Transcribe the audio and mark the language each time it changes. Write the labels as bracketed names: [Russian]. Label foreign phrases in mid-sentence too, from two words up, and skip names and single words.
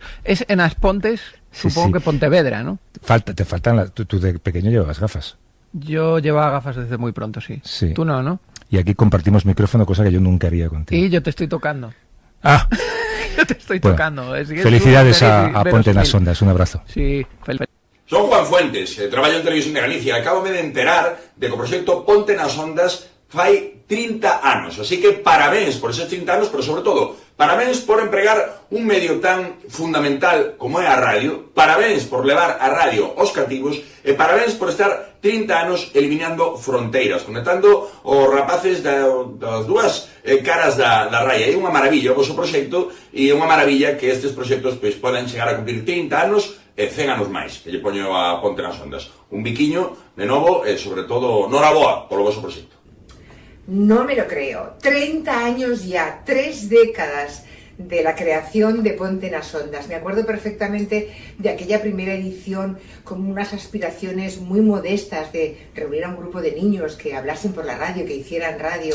[Spanish] Es en Aspontes, supongo que Pontevedra, ¿no? Te faltan tú de pequeño llevabas gafas. Yo llevaba gafas desde muy pronto, sí. Tú no. Y aquí compartimos micrófono, cosa que yo nunca haría contigo. Y yo te estoy tocando. Yo te estoy tocando. Felicidades a Ponte nas Ondas, un abrazo. Sí, [Galician] Son Juan Fuentes, traballo en Televisión de Galicia. Acábame de enterar de que o proxecto Ponte nas Ondas fai 30 anos. Así que parabéns por esos 30 anos, pero sobre todo, parabéns por empregar un medio tan fundamental como é a radio, parabéns por levar a radio aos cativos e parabéns por estar 30 anos eliminando fronteiras, conectando os rapaces das dúas caras da raia. É unha maravilla o vosso proxecto e é unha maravilla que estes proxectos poden chegar a cumplir 30 anos e 100 anos máis, que lle poño a Ponte nas Ondas. Un biquiño de novo e sobre todo noraboa polo vosso proxecto. [Spanish] No me lo creo. 30 años ya, 3 décadas de la creación de Ponte nas Ondas. Me acuerdo perfectamente de aquella primera edición con unas aspiraciones muy modestas de reunir a un grupo de niños que hablasen por la radio, que hicieran radio.